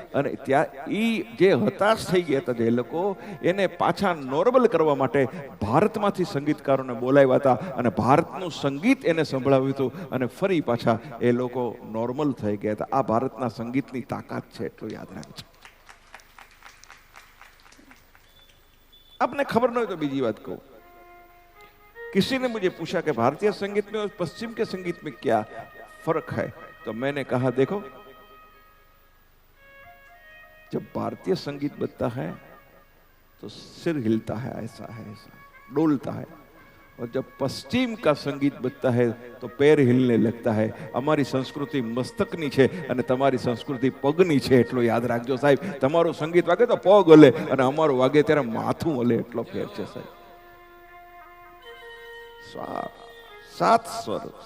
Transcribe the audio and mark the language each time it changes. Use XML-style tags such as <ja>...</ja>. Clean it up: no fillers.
<gu>અને ત્યાં જે હતાશ થઈ ગયા હતા જે લોકો, એને પાછા નોર્મલ કરવા માટે ભારતમાંથી સંગીતકારોને બોલાવ્યા હતા અને ભારતનું સંગીત એને સંભળાવ્યું હતું અને ફરી પાછા એ લોકો નોર્મલ થઈ ગયા હતા. આ ભારતના સંગીતની તાકાત છે, એટલું યાદ રાખજો.</gu> <hi>आपने खबर न हो तो बीजी बात कहूं. किसी ने मुझे पूछा कि भारतीय संगीत में और पश्चिम के संगीत में क्या फर्क है, तो मैंने कहा देखो, जब भारतीय संगीत बजता है तो सिर हिलता है, ऐसा है, ऐसा डोलता है. और जब पश्चिम का संगीत बजता है तो पैर हिलने लगता है.</hi> <gu>हमारी संस्कृति मस्तकनी छे અને તમારી સંસ્કૃતિ પગની છે, એટલું યાદ રાખજો સાહેબ. તમારું સંગીત વાગે તો પગ હલે અને અમારું વાગે ત્યારે માથું હલે, એટલો ફેર છે સાહેબ. 7 સ્વર.</gu>